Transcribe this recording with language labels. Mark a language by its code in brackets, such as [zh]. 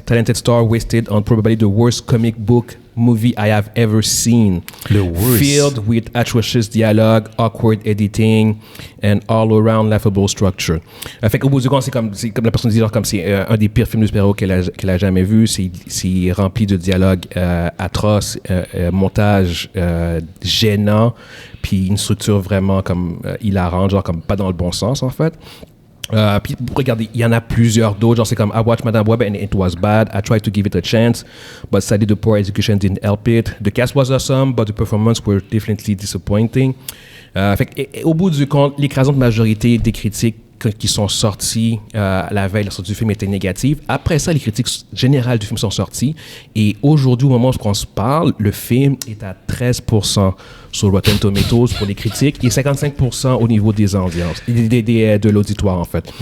[en] Talented star wasted on probably the worst comic book movie I have ever seen. [fr] Le worst. [en] Filled with atrocious dialogue, awkward editing, and all-around laughable structure. [fr] Fait qu'au bout du compte, c'est comme la personne dit, genre comme c'est un des pires films de super-héros qu'elle a jamais vu. C'est rempli de dialogues atroces, montage gênant, puis une structure vraiment comme hilarante, genre comme pas dans le bon sens en fait. Puis regardez, il y en a plusieurs d'autres. Genre c'est comme [en] I watched Madame Web and it was bad. I tried to give it a chance, but sadly the poor execution didn't help it. The cast was awesome, but the performance were definitely disappointing. [fr] Fait que, au bout du compte, l'écrasante majorité des critiques qui sont sorties la veille de la sortie du film étaient négatives. Après ça, les critiques générales du film sont sorties. Et aujourd'hui, au moment où on se parle, le film est à 13% sur Rotten Tomatoes pour les critiques et 55% au niveau des audiences, de l'auditoire en fait.